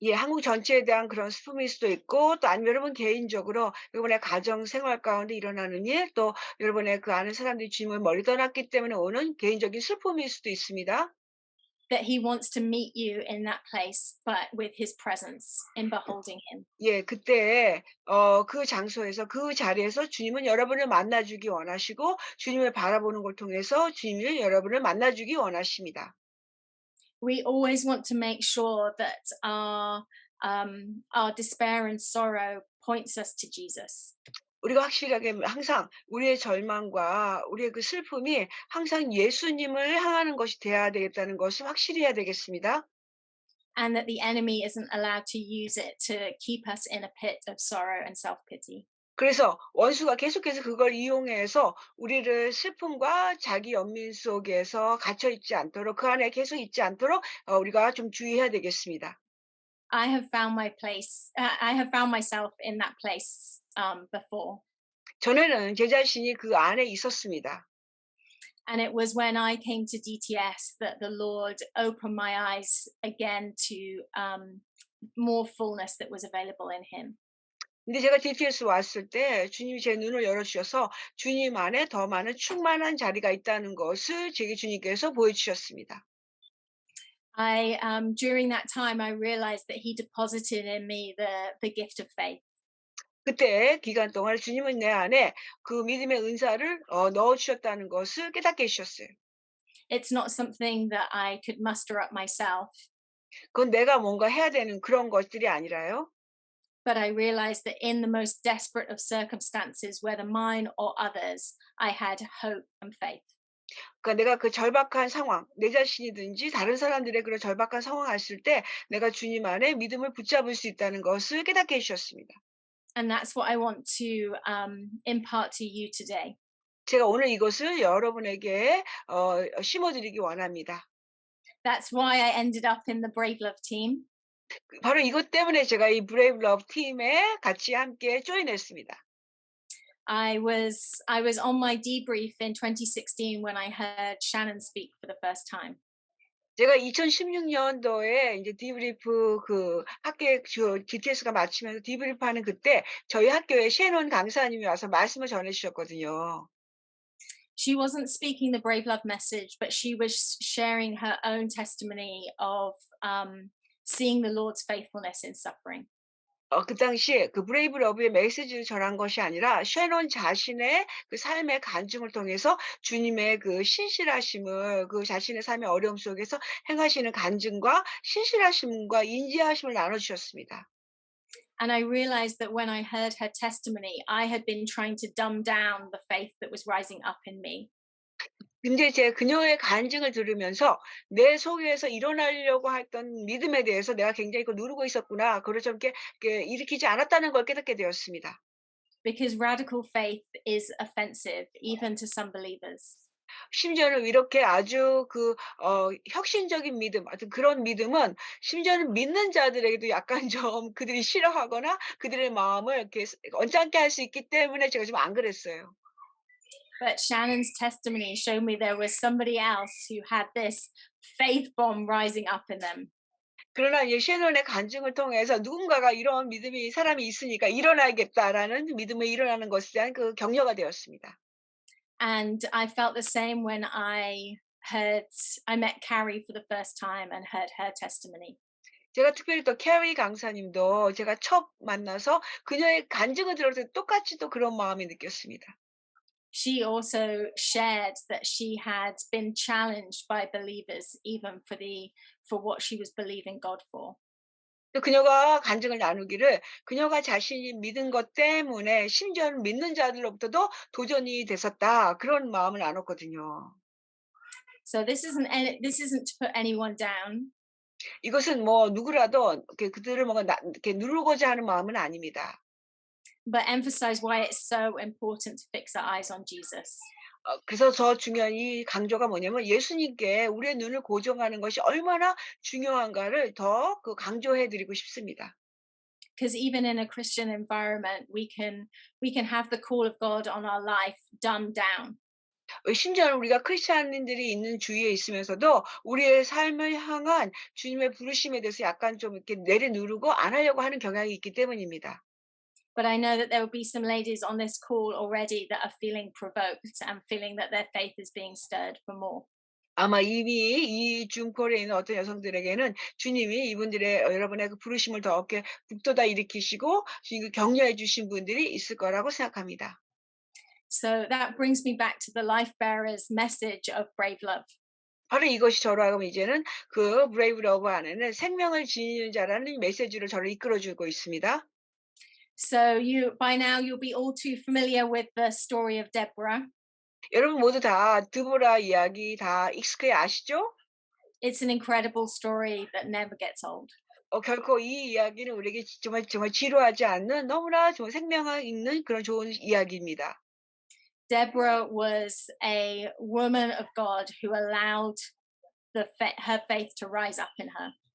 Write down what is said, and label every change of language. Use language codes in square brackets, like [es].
[ko] 예, 한국 전체에 대한 그런 슬픔일 수도 있고, 또 아니면 여러분 개인적으로 여러분의 가정 생활 가운데 일어나는 일, 또 여러분의 그 아는 사람들이 주님을 멀리 떠났기 때문에 오는 개인적인 슬픔일 수도 있습니다. [en] That He wants to meet you in that place, but with His presence in beholding Him. [ko] 예, 그때 그 장소에서 그 자리에서 주님은 여러분을 만나주기 원하시고 주님을 바라보는 걸 통해서 주님이 여러분을 만나주기 원하십니다. [en] We always want to make sure that our despair and sorrow points us to Jesus. [ko] 우리가 확실하게 항상 우리의 절망과 우리의 그 슬픔이 항상 예수님을 향하는 것이 돼야 되겠다는 것을 확실히 해야 되겠습니다. [en] And that the enemy isn't allowed to use it to keep us in a pit of sorrow and self-pity. [ko] 그래서 원수가 계속해서 그걸 이용해서 우리를 슬픔과 자기 연민 속에서 갇혀 있지 않도록 그 안에 계속 있지 않도록 우리가 좀 주의해야 되겠습니다. [en] I have found myself in that place before. [ko] 전에는 제 자신이 그 안에 있었습니다. [en] And it was when I came to DTS that the Lord opened my eyes again to more fullness that was available in Him. [ko] 근데 제가 DTS 왔을 때 주님이 제 눈을 열어주셔서 주님 안에 더 많은 충만한 자리가 있다는 것을 제게 주님께서 보여주셨습니다. [en] During that time, I realized that He deposited in me the gift of faith. [ko] 그때 기간 동안 주님은 내 안에 그 믿음의 은사를 넣어주셨다는 것을 깨닫게 해주셨어요. [en] It's not something that I could muster up myself, [ko] 그건 내가 뭔가 해야 되는 그런 것들이 아니라요. [en] but I realized that in the most desperate of circumstances, whether mine or others, I had hope and faith. [ko] 그러니까 내가 그 절박한 상황, 내 자신이든지 다른 사람들의 그런 절박한 상황 왔을 때 내가 주님 안에 믿음을 붙잡을 수 있다는 것을 깨닫게 해주셨습니다. [en] And that's what I want to impart to you today. [ko] 제가 오늘 이것을 여러분에게 심어드리기 원합니다. [en] That's why I ended up in the Brave Love team. [ko] 바로 이것 때문에 제가 이 브레이브 러브 팀에 같이 함께 조인했습니다. [en] I was on my debrief in 2016 when I heard Shannon speak for the first time. [ko] 제가 2016년도에 이제 디브리프 그 학교에 DTS가 마치면서 디브리프하는 그때 저희 학교에 셰논 강사님이 와서 말씀을 전해 주셨거든요. [en] She wasn't speaking the Brave Love message, but she was sharing her own testimony of seeing the Lord's faithfulness in suffering. [ko] 그 당시에 그 브레이브 러브의 메시지를 전한 것이 아니라 셰논 자신의 그 삶의 간증을 통해서 주님의 그 신실하심을 그 자신의 삶의 어려움 속에서 행하시는 간증과 신실하심과 인지하심을 나눠주셨습니다. [en] And I realized that when I heard her testimony, I had been trying to dumb down the faith that was rising up in me. [ko] 근데 그녀의 간증을 들으면서 내 속에서 일어나려고 했던 믿음에 대해서 내가 굉장히 그걸 누르고 있었구나. 그걸 좀 이렇게 일으키지 않았다는 걸 깨닫게 되었습니다. [en] Because radical faith is offensive, even to some believers. [ko] 심지어는 이렇게 아주 혁신적인 믿음, 하여튼 그런 믿음은 심지어는 믿는 자들에게도 약간 좀 그들이 싫어하거나 그들의 마음을 이렇게 언짢게 할 수 있기 때문에 제가 좀 안 그랬어요. [en] But Shannon's testimony showed me there was somebody else who had this faith bomb rising up in them. [ko] 그러나 이제 셰논의 간증을 통해서 누군가가 이런 믿음이 사람이 있으니까 일어나야겠다라는 믿음에 일어나는 것에 대한 그 격려가 되었습니다. [en] And I felt the same when I met Carrie for the first time and heard her testimony. [ko] 제가 특별히 또 캐리 강사님도 제가 처음 만나서 그녀의 간증을 들었을 때 똑같이 또 그런 마음이 느꼈습니다. [en] She also shared that she had been challenged by believers even for what she was believing God for. [ko] 또 그녀가 간증을 나누기를 그녀가 자신이 믿은 것 때문에 심지어는 믿는 자들로부터도 도전이 됐었다. 그런 마음을 나눴거든요. [en] So this isn't to put anyone down. [ko] 이것은 뭐 누구라도 그들을 뭔가 이렇게 누르고자 하는 마음은 아닙니다. [en] But emphasize why it's so important to fix our eyes on Jesus. [ko] 그래서 더 중요한 이 강조가 뭐냐면 예수님께 우리의 눈을 고정하는 것이 얼마나 중요한가를 더 강조해 드리고 싶습니다. [en] Because even in a Christian environment, we can have the call of God on our life dumbed down. [ko] 심지어 우리가 크리스찬인들이 있는 주위에 있으면서도 우리의 삶을 향한 주님의 부르심에 대해서 약간 좀 이렇게 내려누르고 안 하려고 하는 경향이 있기 때문입니다. [en] But I know that there will be some ladies on this call already that are feeling provoked and feeling that their faith is being stirred for more. [ko] 아마 이미 이 줌콜에 있는 어떤 여성들에게는 주님이 여러분의 그 부르심을 더 이렇게 북돋아 일으키시고 지금 격려해 주신 분들이 있을 거라고 생각합니다. [en] So that brings me back to the Life Bearers message of brave love. [ko] 바로 이것이 저로 하여금 이제는 그 브레이브 러브 안에는 생명을 지니는 자라는 메시지를 저를 이끌어 주고 있습니다. [en] So by now you'll be all too familiar with the story of Deborah. [ko] 여러분 모두 다 드보라 이야기 다 익숙하게 아시죠? [en] It's an incredible story that never gets old. [ko] 결코 이 이야기는 우리에게 정말 지루하지 않는 너무나 정말 생명력 있는 그런 좋은 이야기입니다. [en] Deborah was a woman of God who allowed her faith to rise up in her.